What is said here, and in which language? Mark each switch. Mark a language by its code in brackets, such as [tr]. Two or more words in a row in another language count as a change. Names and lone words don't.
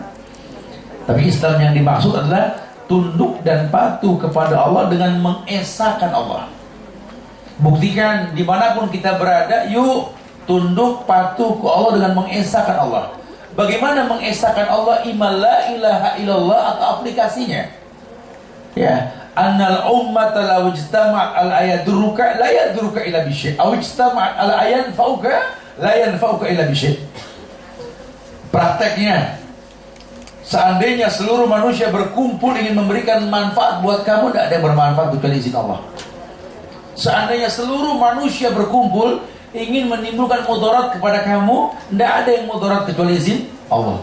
[id] Tapi Islam yang dimaksud adalah tunduk dan patuh kepada Allah dengan mengesahkan Allah. Buktikan dimanapun kita berada, yuk tunduk patuh ke Allah dengan mengesahkan Allah. Bagaimana mengesahkan Allah? Iman [ar] لا إله إلا الله [id] atau aplikasinya. Ya, [ar] أن الأمة لو اجتمعت على أن يضروك لا يضروك إلا بشيء أو اجتمعت على أن ينفعوك لا ينفعوك إلا بشيء'. [id] Prakteknya, seandainya seluruh manusia berkumpul ingin memberikan manfaat buat kamu, tidak ada yang bermanfaat kecuali izin Allah. Seandainya seluruh manusia berkumpul ingin menimbulkan mudarat kepada kamu, tidak ada yang mudarat kecuali izin Allah.